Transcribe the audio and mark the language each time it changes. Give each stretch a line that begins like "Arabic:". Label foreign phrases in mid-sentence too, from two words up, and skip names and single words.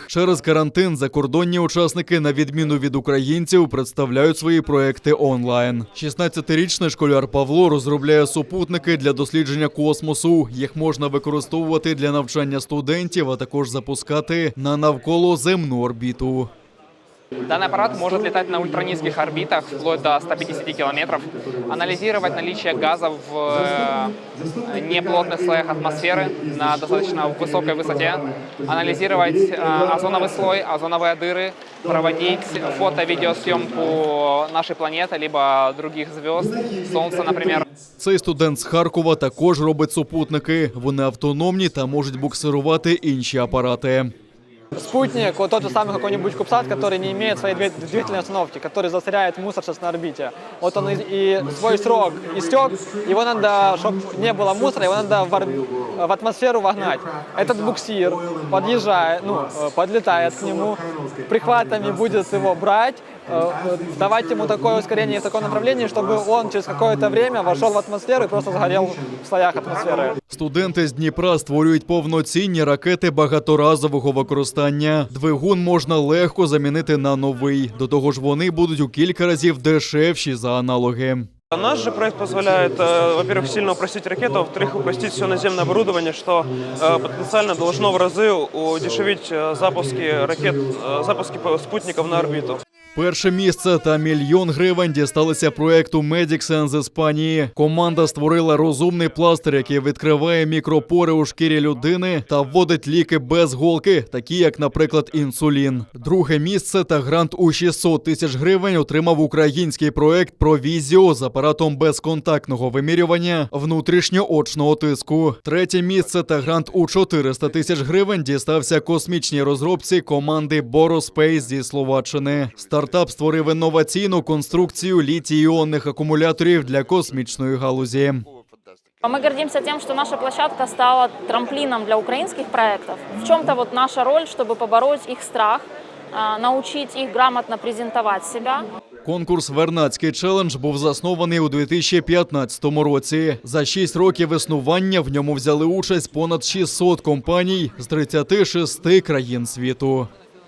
Ukrainian: Через карантин закордонні учасники, на відміну від українців, представляють свої проєкти онлайн. 16-річний школяр Павло розробляє супутники для дослідження космосу. Їх можна використовувати для навчання студентів, а також запускати на навколоземну орбіту.
Russian: Данный аппарат может летать на ультранизких орбитах, вплоть до 150 километров, анализировать наличие газов в неплотных слоях атмосферы на достаточно высокой высоте, анализировать озоновый слой, озоновые дыры, проводить фото-видеосъемку нашей планеты, либо других звезд, Солнца, например.
Ukrainian: Цей студент з Харкова також робить супутники. Вони автономні та можуть буксирувати інші апарати.
Russian: Спутник, вот тот же самый какой-нибудь Кубсат, который не имеет своей двигательной установки, который засоряет мусор сейчас на орбите. Вот он и свой срок истек, его надо, чтобы не было мусора, его надо в атмосферу вогнать. Этот буксир подъезжает, подлетает к нему, прихватами будет его брать, давать ему такое ускорение в таком направлении, чтобы он через какое-то время вошел в атмосферу и просто сгорел в слоях атмосферы.
Ukrainian: Студенти з Дніпра створюють повноцінні ракети багаторазового використання. Двигун можна легко замінити на новий. До того ж, вони будуть у кілька разів дешевші за аналоги.
Russian: Наш же проект позволяет, во-первых, сильно упростить ракету, а во-вторых, упростить все наземное оборудование, что потенциально должно в разы удешевить запуски ракет, запуски спутников на орбиту.
Ukrainian: Перше місце та 1 мільйон гривень дісталися проєкту Medixen з Іспанії. Команда створила розумний пластир, який відкриває мікропори у шкірі людини та вводить ліки без голки, такі як, наприклад, інсулін. Друге місце та грант у 600 тисяч гривень отримав український проєкт Провізіо з апаратом безконтактного вимірювання внутрішньоочного тиску. Третє місце та грант у 400 тисяч гривень дістався космічній розробці команди Borospace зі Словаччини. Стартап створив інноваційну конструкцію літій-іонних акумуляторів для космічної галузі.
Russian: Мы гордимся тем, что наша площадка стала трамплином для украинских проектов. В чем-то наша роль, чтобы побороть их страх, научить их грамотно презентовать себя.
Ukrainian: Конкурс «Вернадський челендж» був заснований у 2015 році. За 6 років існування в ньому взяли участь понад 600 компаній з 36 країн світу.